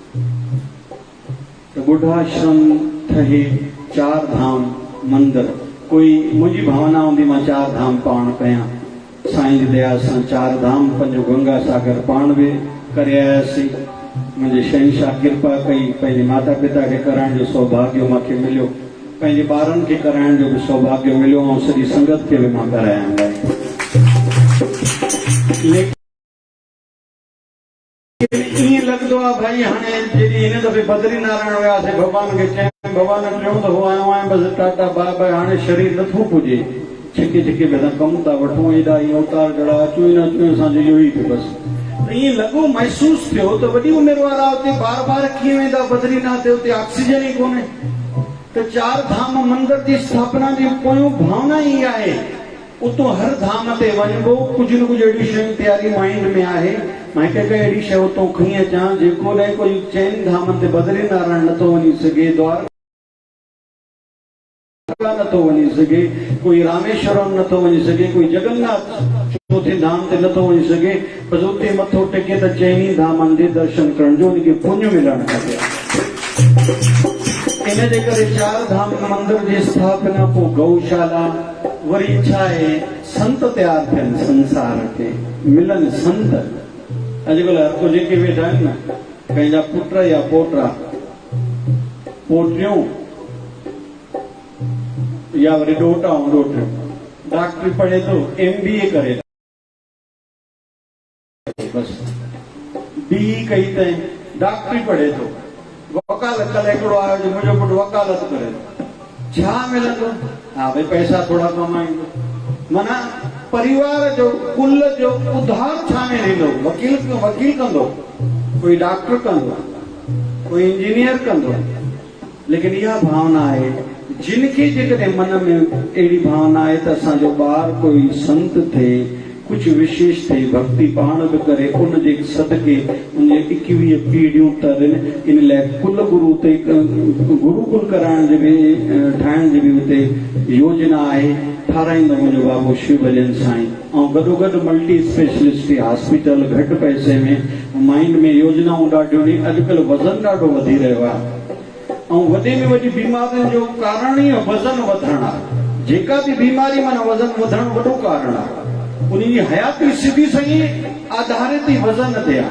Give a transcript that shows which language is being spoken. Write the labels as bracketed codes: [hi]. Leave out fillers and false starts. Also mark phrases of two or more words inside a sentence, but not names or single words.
[sd] त ॿुढाश्रम ठहे 4 धाम मंदिर कोई मुंहिंजी भावना हूंदी मां 4 धाम पाण कयां साईं जी दया सां 4 धाम पंहिंजो गंगा सागर पाण बि करे आयासीं मुंहिंजे शहंशाह कृपा कई पंहिंजे माता पिता खे कराइण जो सौभाग्य मूंखे मिलियो पंहिंजे ॿारनि खे कराइण जो बि सौभाग्य मिलियो ऐं सॼी संगत खे बि मां करायां ईअं लॻंदो आहे भाई हाणे जॾहिं हिन दफ़े बद्री नारायण वियासीं भॻवान खे चयूं भॻवान टियों दफ़ो आयो आहियां बसि टाटा [en] bye bye [sd] हाणे शरीर नथो पुॼे छिके छिके में असां कमु था वठूं एॾा ई अवतार जहिड़ा अचूं ई न अचूं असांजो इहो ई थियो बसि त ईअं लॻो महसूस थियो त वॾी उमिरि वारा उते बार बार कीअं वेंदा बद्रीनाथ ते, उते ऑक्सीजन ई कोन्हे। त 4 धाम मंदिर जी स्थापना जी पोयों भावना ई आहे उतो हर धाम ते वञिबो, कुझु न कुझु अहिड़ी शयूं तयारी माइंड में आहे। मां हिकु अहिड़ी शइ उतो खणी अचां जेको न कोई चइनि धामनि ते बद्रीनारायण नथो वञी सघे, द्वारका नथो वञी सघे, कोई रामेश्वरम नथो वञी सघे, कोई जगन्नाथ चौथे धाम ते नथो वञी सघे, बसि उते मथो टेके त चइनी धामनि जे दर्शन करण जो उनखे पुण्य मिलणु खपे। इन जे करे 4 धाम मंदिर जी स्थापना, पोइ गौशाला, वरी छा आहे संत तयार थियनि, संसार खे मिलनि संत। अॼुकल्ह हर को जेके वेठा आहिनि न, पंहिंजा पुट या पोटा पोटियूं या वरी ॾोटा ऐं ॾोटियूं, डॉक्टरी पढ़े थो, MBA करे बस BE कई अथई, डॉक्टरी पढ़े थो, वकालत। कल्ह हिकिड़ो आयो जो मुंहिंजो पुटु वकालत करे थो, छा मिलंदो? हा भई पैसा थोड़ा कमाईंदो। माना परिवार जो कुल जो उधार छा में ॾींदो? वकील कंदो, कोई डॉक्टर कंदो, कोई इंजीनियर कंदो। लेकिन इहा भावना आहे जिनके जेकॾहिं मन में अहिड़ी भावना आहे त असांजो ॿार कोई संत थिए, कुछ विशेष थिए, भक्ति पाण बि करे, उनजे सदके उन 21 पीढ़ियूं तरनि। इन लाइ कुल गुरु ते गुरुकुल कराइण जी बि ठाहिण जी बि उते योजना आहे, ठाराईंदो मुंहिंजो बाबू शिव भजन साईं। ऐं गॾोगॾु [en] multi specialist hospital [sd] घटि पैसे में, माइंड में योजनाऊं ॾाढियूं आहिनि। अॼुकल्ह वज़न ॾाढो वधी रहियो आहे ऐं वॾे में वॾी बीमारियुनि जो कारण ई वज़न वधणु आहे। जेका बि बीमारी माना वज़न वधणु वॾो कारण आहे। उनजी हयाती सिधी सही आधारित ई वज़न ते आहे।